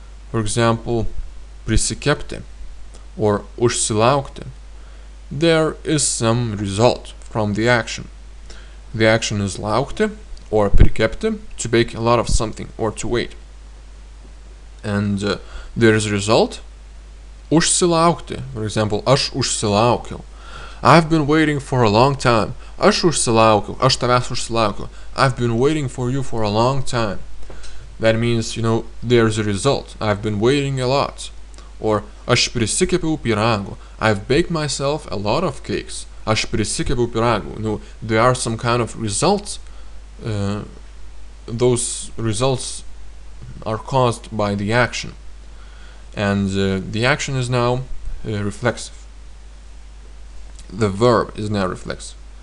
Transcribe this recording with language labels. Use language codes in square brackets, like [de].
[en] For example, prisikepti or užsilaukti. There is some result from the action. The action is laukti or prikepti, to bake a lot of something or to wait. And there is a result, užsilaukti. For example, [lt] aš užsilaukiau. [en] I've been waiting for a long time. [lt] Aš užsilaukiau. Aš tavęs užsilaukiau. [en] I've been waiting for you for a long time. That means, you know, there's a result. I've been waiting a lot. [lt] Or aš prisikepiau pyragų. [en] I've baked myself a lot of cakes. [lt] Aš prisikepiau pyragų. [en] You know, there are some kind of results. Those results are caused by the action. And the action is now reflexive. The verb is now reflexive.